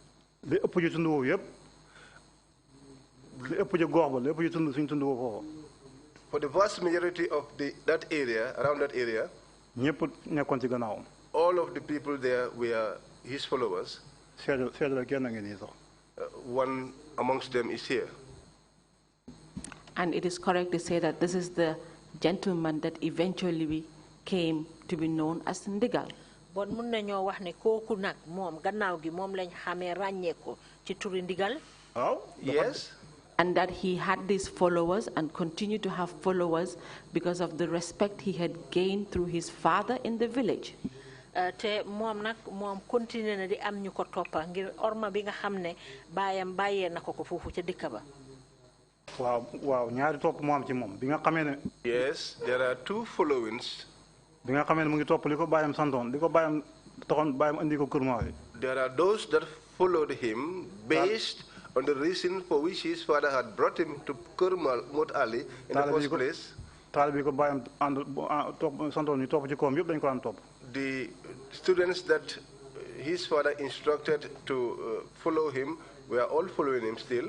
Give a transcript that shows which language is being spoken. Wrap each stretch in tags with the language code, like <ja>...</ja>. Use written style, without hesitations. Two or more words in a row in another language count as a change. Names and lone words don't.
<en>For the vast majority of that area, around that area, all of the people there were his followers. One amongst them is here. And it is correct to say that this is the gentleman that eventually came to be known as Ndigal.</en> <wo>Bon mun nañoo wax ne kooku nag moom gannaaw gi moom lañ xamee ràññee ko ci turi Ndigal.</wo> <en>Yes. And that he had these followers and continued to have followers because of the respect he had gained through his father in the village.</en> <wo>Te moom nag moom continué na di am ñu ko toppa ngir orma bi nga xam ne baayam bàyyee na ko foofu ca dëkk ba. waaw ñaari topp moo am ci moom bi nga xamee ne.</wo> <en>Yes, there are two followings.</en> <wo>bi nga xamee ne mu ngi topp li ko baayam santoon li ko baayam taxoon baayam andi ko kër maa yi.</wo> <en>There are those that followed him based on the reason for which his father had brought him to Kermal Mot Ali in the first place. The students that his father instructed to follow him were all following him still.</en>